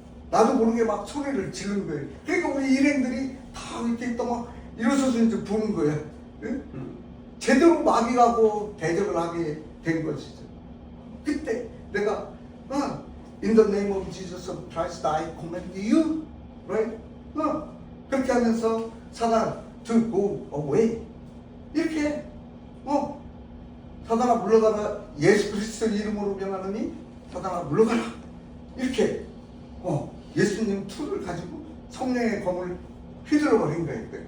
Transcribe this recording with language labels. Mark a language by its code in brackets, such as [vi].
[ko] 나도 모르게 막 소리를 지르는 거예요. 그러니까 우리 일행들이 다 이렇게 있다 막 일어서서 이제 부는 거예요. 응? 제대로 마귀하고 대적을 하게 된 것이죠. 그때 내가 [en] In the name of Jesus Christ I command you, right? [ko] 그렇게 하면서 사단 [en] to go away [ko] 이렇게 사단아 물러가라. 예수 그리스도 이름으로 명하노니 사단아 물러가라. 이렇게 예수님 툴을 가지고 성령의 검을 휘둘러 버린 거예요.